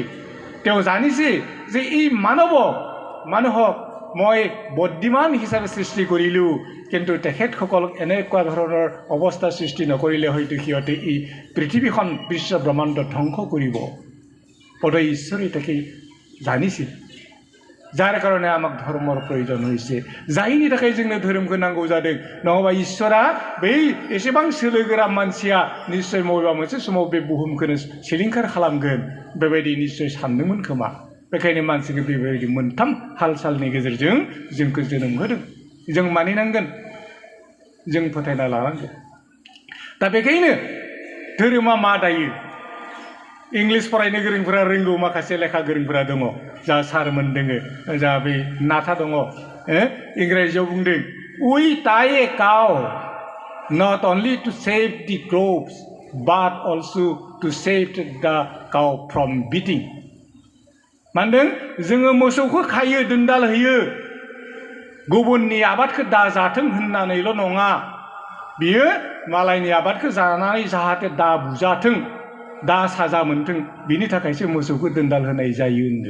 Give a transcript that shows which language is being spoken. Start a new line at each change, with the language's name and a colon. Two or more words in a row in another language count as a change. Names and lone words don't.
Assamese: তেওঁ জানিছে যে এই মানুহক মই বুদ্ধিমান হিচাপে সৃষ্টি কৰিলোঁ, কিন্তু তেখেতসকলক এনেকুৱা ধৰণৰ অৱস্থা সৃষ্টি নকৰিলে হয়তো সিহঁতে এই পৃথিৱীখন বিশ্ব ব্ৰহ্মাণ্ড ধ্বংস কৰিব। বোধহয় ঈশ্বৰে তাকে জানিছিল, যাৰ কাৰণে আমাক ধৰ্মৰ प्रयोजन হয়েছে,
Bodo: जायनि थाखाय जोंनो धोरोमखौ नांगौ जादों। नङाबा इसोरा बै एसेबां सोलोगोरा मानसिया निश्चय बबेबा मोनसे समाव बे बुहुमखौनो सिलिंखार खालामगोन बेबायदि निश्चय सानदोंमोन खोमा। बेखायनो मानसिखौ बेबायदि मोनथाम हाल-सालनि गेजेरजों जोंखौ जोनोम होदों। जों मानिनांगोन, जों फोथायना लानांगोन। दा बेखायनो धोरोमा मा दायो? इंलिस फरायनो गोरोंफोरा रोंगौ, माखासे लेखा गोरोंफोरा दङ, जा सारमोन दङ, जा बे नाथा दङ, इंराजियाव बुंदों
English: we tie a cow not only to save the crops but also to save the cow from beating।
Bodo: मानदों जोङो मोसौखौ खायो, दोनदाल होयो, गुबुननि आबादखौ दाजाथों होननानैल' नङा, बियो मालायनि आबादखौ जानानै जाहाथे दा बुजाथों, दा साजा मोनथों, बिनि थाखायसो मोसौखौ दोनदाल होनाय जायो होनदों।